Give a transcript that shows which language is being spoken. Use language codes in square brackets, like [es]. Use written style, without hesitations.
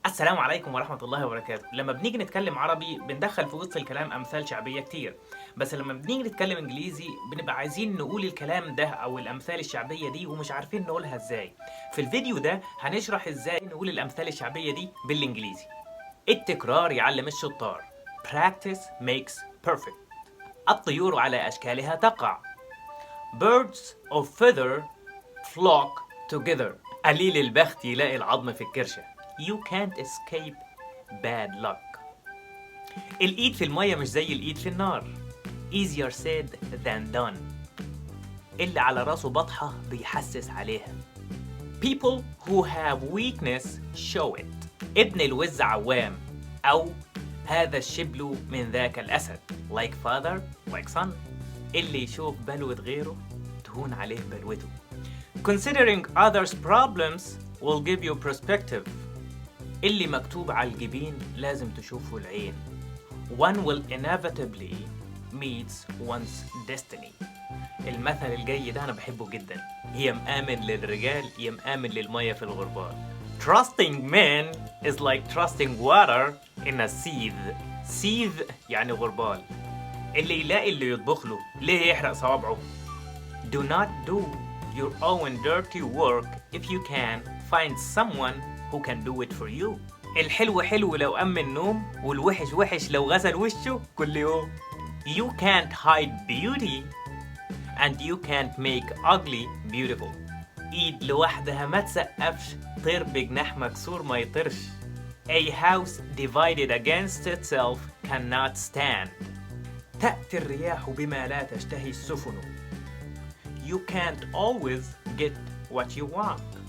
[ar] السلام عليكم ورحمة الله وبركاته. لما بنيجي نتكلم عربي بندخل في وسط الكلام أمثال شعبية كتير، بس لما بنيجي نتكلم إنجليزي بنبقى عايزين نقول الكلام ده أو الأمثال الشعبية دي ومش عارفين نقولها إزاي. في الفيديو ده هنشرح إزاي نقول الأمثال الشعبية دي بالإنجليزي. التكرار يعلم الشطار. [en] Practice makes perfect. [ar] الطيور على أشكالها تقع. [en] Birds of feather flock together. [ar] قليل البخت يلاقي العظم في الكرشة. [en] You can't escape bad luck. [ar] الإيد في المية مش زي الإيد في النار. [en] Easier said than done. [ar] اللي على راسه بطحة بيحسس عليها. [en] People who have weakness show it. [ar] ابن الوز عوام، أو هذا الشبل من ذاك الأسد. [en] Like father, like son. [ar] اللي يشوف بلوة غيره تهون عليه بلوته. [en] Considering others' problems will give you perspective. [ar] اللي مكتوب على الجبين لازم تشوفه العين. [en] One will inevitably meets one's destiny. [ar] المثل الجاي ده أنا بحبه جدا. يا مآمن للرجال يا مآمن للمية في الغربال. [en] Trusting men is like trusting water in a sieve. [ar] sieve يعني غربال. اللي يلاقي اللي يطبخ له ليه يحرق صوابعه. [en] Do not do your own dirty work if you can find someone who can do it for you. [ar] الحلو حلو لو قام من النوم والوحش وحش لو غسل وشه كل يوم. [en] You can't hide beauty and you can't make ugly beautiful. [ar] ايد لوحدها ما تسقفش، طير بجناح مكسور ما يطيرش. [en] A house divided against itself cannot stand. [ar] تأتي الرياح بما لا تشتهي السفن. [en] You can't always get what you want.